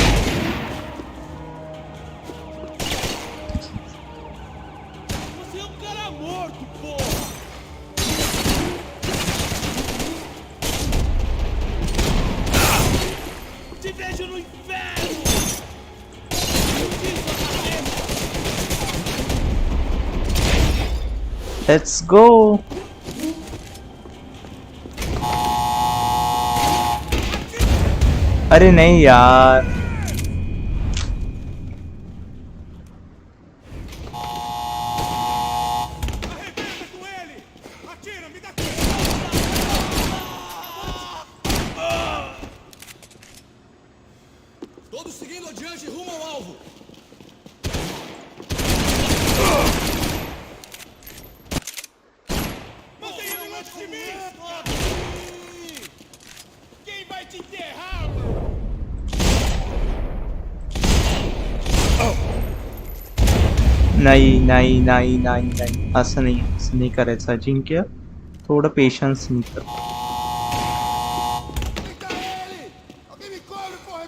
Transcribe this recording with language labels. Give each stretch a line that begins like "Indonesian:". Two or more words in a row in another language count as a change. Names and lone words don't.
Portuguese: Você é um cara morto, porra! Te vejo no inferno!
English: Let's go.
Hindi: अरे नहीं यार.
Portuguese: Arrebenta com ele! Atira, me dá aqui! Todos seguindo adiante rumo ao alvo. Mantenha ele longe de mim! Quem vai te enterrar, mano?
Marathi: नाही नाही नाही नाही नाही, असं नाही करायचं अजिंक्य. थोडं पेशन्स कर.
Portuguese: Eita ele! Alguém me cobre, porra!